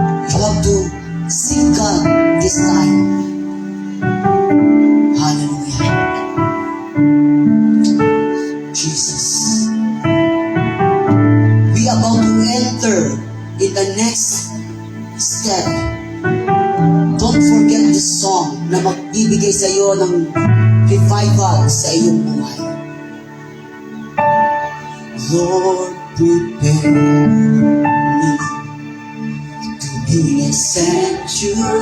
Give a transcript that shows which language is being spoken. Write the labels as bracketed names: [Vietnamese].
[English] You have to seek God this time. Hallelujah. Jesus. We are about to enter in the next step. Don't forget the song [Filipino] na magbibigay sa iyo ng revival sa iyong buhay. [English] Lord, prepare me to be a sanctuary,